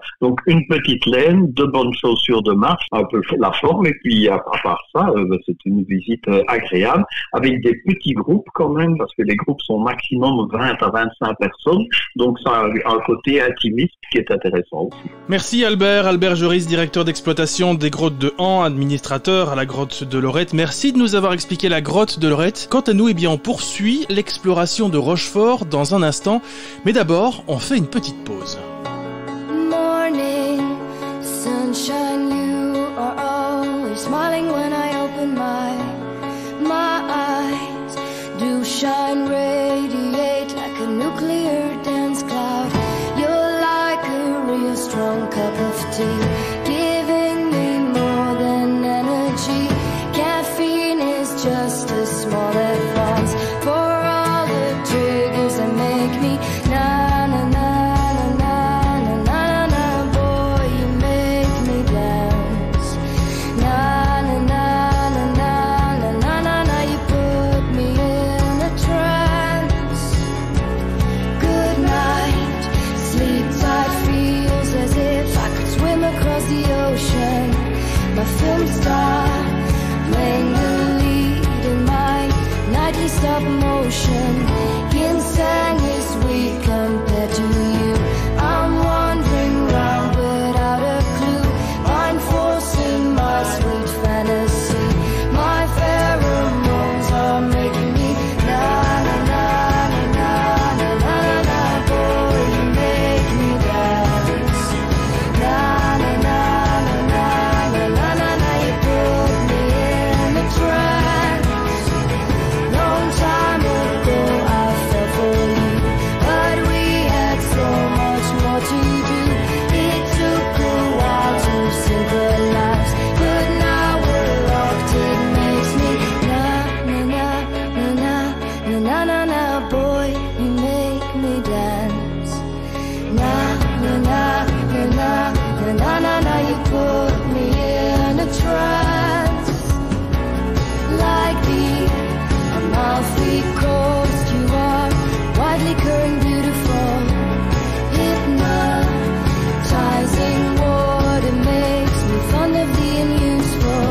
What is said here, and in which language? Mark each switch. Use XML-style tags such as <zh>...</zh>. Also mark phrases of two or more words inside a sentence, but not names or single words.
<fr>Donc, une petite laine, de bonnes chaussures de marche, un peu la forme, et puis à part ça, c'est une visite agréable, avec des petits groupes quand même, parce que les groupes sont maximum 20 à 25 personnes, donc ça a un côté intimiste qui est intéressant aussi. Merci Albert Joris, directeur d'exploitation des grottes de Han, administrateur à la grotte de Lorette. Merci de nous avoir expliqué la grotte de Lorette. Quant à nous, on poursuit l'exploration de Rochefort dans un instant, mais d'abord, on fait une petite pause.</fr> <en>Morning, sunshine, you are always smiling when I open my eyes. Do shine, radiate like a nuclear dance cloud. You're like a real strong cup of tea, giving me more than energy. Caffeine is just a small advance for all the triggers that make me na na na na na na na. Boy, you make me dance. Na na na na na na na na. You put me in a trance. Good night, sleep tight, feels as if I could swim across the ocean. My film star playing the lead in my nightly stop motion. Ginseng is weak compared to you. I'm wandering round without a clue. I'm forcing my sweet fantasy. My pheromones are making me na na na na na na na na. Boy, you make me dance. Na na na na na na na na. You put me in a trance. Long time ago I fell for you, but we had so much more to do. It took a while to synchronize, but now we're locked. It makes me na na na na na na na na. Boy, you make me dance. Na na na na na na na na. You put me in a trance. Like the Amalfi Coast, you are widely current, beautiful, hypnotizing water makes me fond of the unuseful.</en>